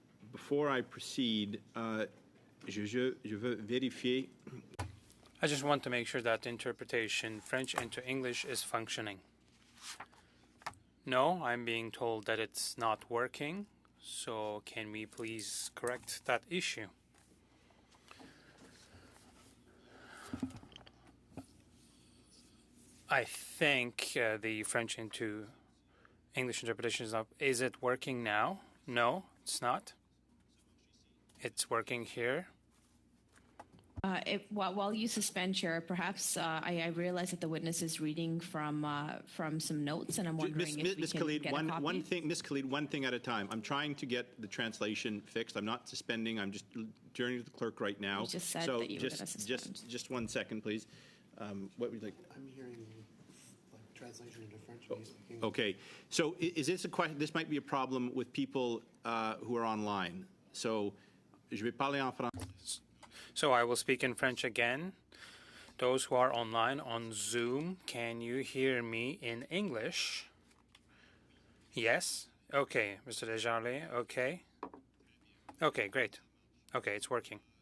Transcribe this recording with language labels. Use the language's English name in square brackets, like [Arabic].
[English] Before I proceed, [French] je veux vérifier. [English] I just want to make sure that interpretation French into English is functioning. No, I'm being told that it's not working, so can we please correct that issue? I think the French into English interpretation is up. Is it working now? No, it's not. It's working here. While you suspend, Chair, perhaps I realize that the witness is reading from some notes, and I'm wondering if we can Khalid, get a copy. Ms. Khalid, one thing at a time. I'm trying to get the translation fixed. I'm not suspending. I'm just turning to the clerk right now. You just said so that you were going to suspend. Just 1 second, please. What would you like? I'm hearing like translation into French. And he's speaking. Okay. So is this a question? This might be a problem with people who are online. [French] So je vais parler en français. [English] So I will speak in French again. Those who are online on Zoom, can you hear me in English? Yes? Okay, Mr. Desjardins, okay. Okay, great. Okay, it's working.